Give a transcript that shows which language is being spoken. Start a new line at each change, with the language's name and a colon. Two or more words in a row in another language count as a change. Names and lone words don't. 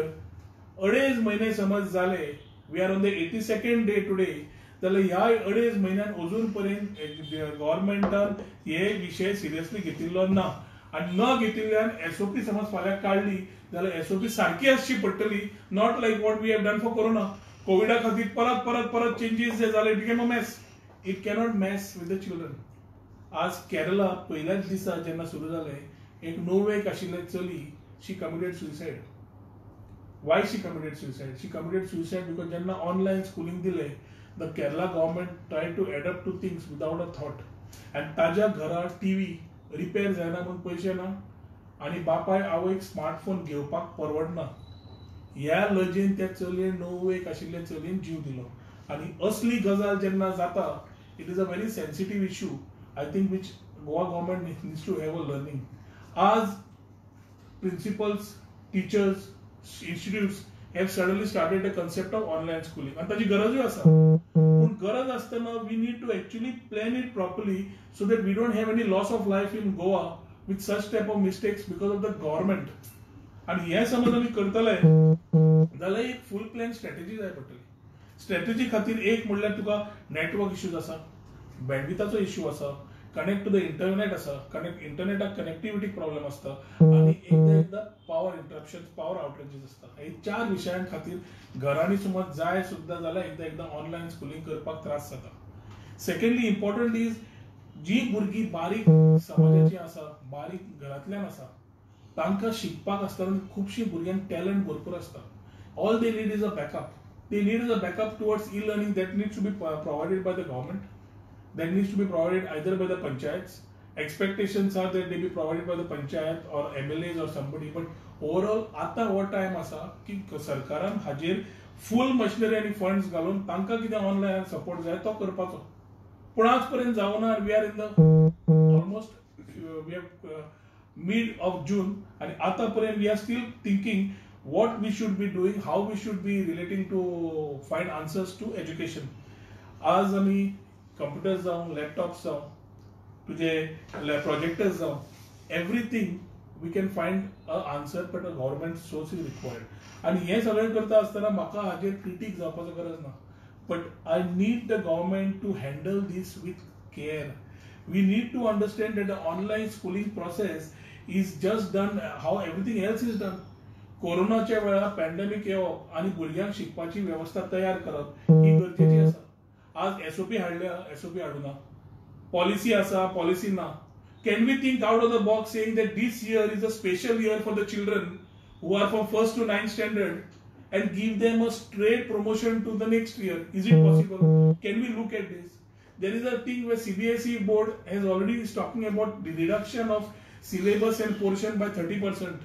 Konkani: 2.5 महिने समज जाले.
English: We are on the 82nd day today.
Konkani: जाल्यार ह्या 2.5 म्हयन्यान अजून पर्यंत गव्हर्मेंटान हे विशय सिरियसली घेतिल्लो ना आनी न घेतिल्ल्यान SOP समज फाल्यां काडली जाल्यार SOP सारकी आसची पडटली.
English: Not like what we have done for Corona.
Konkani: कोविडा खातीर परत परत परत चेंजीस जे जाले
English: it became a mess. It cannot mess with the children.
Konkani: आज केरला पयल्याच दिसा जेन्ना सुरू जालें एक 9 एक आशिल्ले चली
English: she committed suicide. Why she committed suicide? She committed suicide because
Konkani: जेन्ना
English: online schooling
Konkani: दिले
English: the Kerala government tried to adapt to things without a thought and
Konkani: ताज्या घरा
English: TV repair
Konkani: जायना म्हणून पैसे ना आणि बापाय आवयक स्मार्टफोन घेवपाक परवडना. ह्या लजेन त्या चलयेन 9 एक आशिल्ले चलयेन जीव दिलो आणि असली गजाल जेन्ना जाता
English: it is a very sensitive issue. I think which Goa government needs to have a learning. आज principals teachers institutes have suddenly started a concept of online schooling. And
Konkani: ताची गरजूय आसा. पूण गरज आसतना
English: we need to actually plan it properly so that we don't have any loss of life in Goa with such type of mistakes because of the government.
Konkani: आणि हे समज आम्ही करतले जाल्यार एक
English: full plan strategy
Konkani: जाय पडटली. स्ट्रॅटेजी खातीर एक म्हणल्यार तुका
English: network issues
Konkani: आसा, बँडविथाचो इश्यू आसा,
English: connect to the internet
Konkani: आसा, इंटरनेटाक
English: connectivity problem
Konkani: आसता, आणि एकदा
English: power interruption, power outages
Konkani: आसता. हे 4 विशयां खातीर घरांनी समज जाय सुद्दां जाल्यार एकदा
English: online schooling
Konkani: करपाक त्रास जाता.
English: secondly important is
Konkani: जी भुरगीं बारीक समाजाची आसा, बारीक घरांतल्यान आसा, तांकां शिकपाक आसतना खुबशीं भुरग्यांक टॅलंट भरपूर आसता.
English: All they need is a backup. They need a backup towards e-learning that needs to be provided by the government, that needs to be provided either by the panchayats. Expectations are that they be provided by the panchayat or MLAs or somebody, but overall
Konkani: आता हो टाइम असा की सरकारान हाजेर फुल मशिनरी आणि फंड्स घालून तांकां कितें ऑनलायन सपोर्ट जाय तो करपाचो. पूण आज पर्यंत जावना.
English: We are in the almost we have mid of June
Konkani: आणि आता पर्यंत
English: we are still thinking what we should be doing, how we should be relating to find answers to education.
Konkani: आज आम्ही कम्प्युटर्स जावं, लॅपटॉप्स जावं, तुझे प्रोजेक्टर्स जावं,
English: everything we can find an answer, but a government source is required.
Konkani: आणि हे सगळें करता आसतना म्हाका हाजेर क्रिटीक जावपाचो गरज ना,
English: but I need the government to handle this with care. We need to understand that the online schooling process is just done how everything else is done.
Konkani: कोरोनाच्या वेळार पॅन्डेमिक येवप आणि भुरग्यांक शिकपाची व्यवस्था तयार करप ही गरजेची आसा. आज एसओपी हाडल्या, एसओपी हाडूना, पॉलिसी आसा, पॉलिसी ना.
English: Can we think out of the box saying that this year is a special year for the children who are from 1st to 9th standard and give them a straight promotion to the next year? Is it possible? Can we look at this? There is a thing where CBSE board has already is talking about the reduction of syllabus and portion by 30%.